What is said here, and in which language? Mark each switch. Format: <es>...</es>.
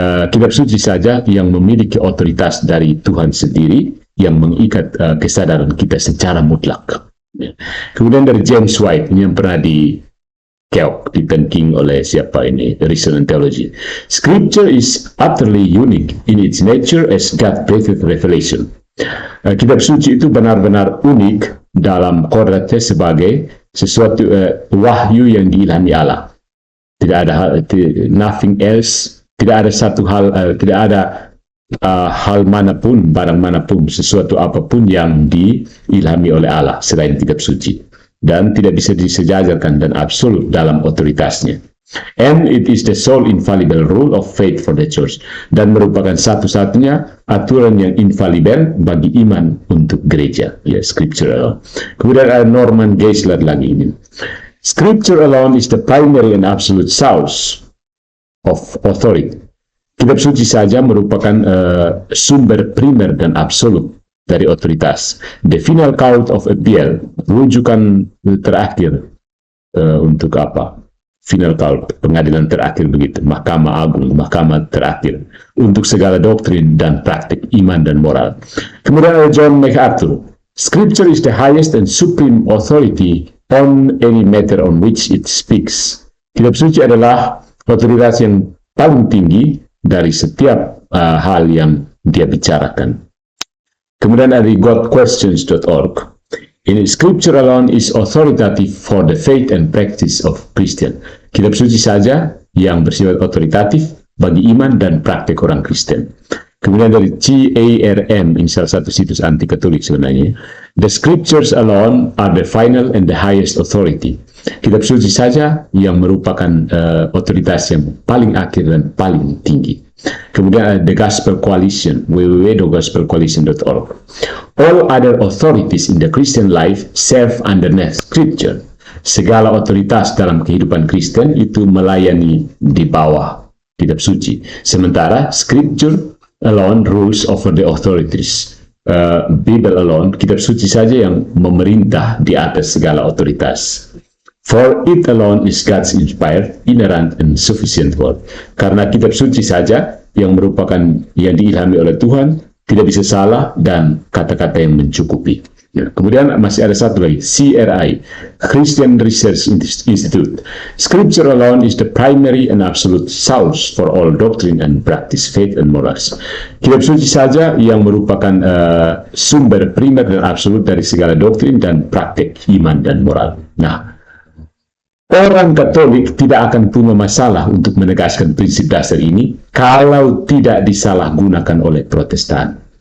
<id>Kitab suci saja yang memiliki otoritas dari Tuhan sendiri yang mengikat kesadaran kita secara mutlak. Kemudian dari James White, ini yang pernah ditenking oleh siapa ini, Resonant Theology.</id> <en>Scripture is utterly unique in its nature as God-breathed revelation.</en> <id>Kitab suci itu benar-benar unik dalam kodratnya sebagai sesuatu wahyu yang diilhami Allah. Tidak ada</id> <en>nothing else,</en> <id>tidak ada satu hal, tidak ada hal manapun, barang manapun, sesuatu apapun yang diilhami oleh Allah selain kitab suci, dan tidak bisa disejajarkan dan absolut dalam otoritasnya.</id> <en>And it is the sole infallible rule of faith for the church,</en> <id>dan merupakan satu-satunya aturan yang infalibel bagi iman untuk gereja.</id> <en>Ya, Scripture alone.</en> <id>Kemudian ada Norman Geisler lagi ini.</id> <en>Scripture alone is the primary and absolute source of authority.</en> <id>Kitab suci saja merupakan sumber primer dan absolut dari otoritas.</id> <en>The final court of appeal,</en> <id>rujukan terakhir untuk apa?</id> <en>Final court,</en> <id>pengadilan terakhir begitu, Mahkamah Agung, mahkamah terakhir untuk segala doktrin dan praktik iman dan moral. Kemudian ada John MacArthur.</id> <en>Scripture is the highest and supreme authority on any matter on which it speaks.</en> <id>Kitab suci adalah otoritas yang paling tinggi dari setiap hal yang dia bicarakan. Kemudian ada godquestions.org.</id> <en>In Scripture alone is authoritative for the faith and practice of Christian.</en> <id>Kitab suci saja yang bersifat otoritatif bagi iman dan praktek orang Kristen. Kemudian dari CARM, ini salah satu situs anti Katolik sebenarnya.</id> <en>The scriptures alone are the final and the highest authority.</en> <id>Kitab suci saja yang merupakan otoritas yang paling akhir dan paling tinggi. Kemudian The Gospel Coalition, www.gospelcoalition.org.</id> <en>All other authorities in the Christian life serve underneath scripture.</en> <id>Segala otoritas dalam kehidupan Kristen itu melayani di bawah kitab suci. Sementara</id> <en>scripture alone rules over the authorities. Bible alone,</en> <id>kitab suci saja yang memerintah di atas segala otoritas.</id> <en>For it alone is God's inspired, inerrant, and sufficient word.</en> <id>Karena kitab suci saja yang merupakan yang diilhami oleh Tuhan, tidak bisa salah, dan kata-kata yang mencukupi. Ya, kemudian masih ada satu lagi, CRI, Christian Research Institute.</id> <en>Scripture alone is the primary and absolute source for all doctrine and practice, faith and morals.</en> <id>Kitab suci saja yang merupakan sumber primer dan absolut dari segala doktrin dan praktek iman dan moral. Nah, orang Katolik tidak akan punya masalah untuk menegaskan prinsip dasar ini kalau tidak disalahgunakan oleh Protestan.</id>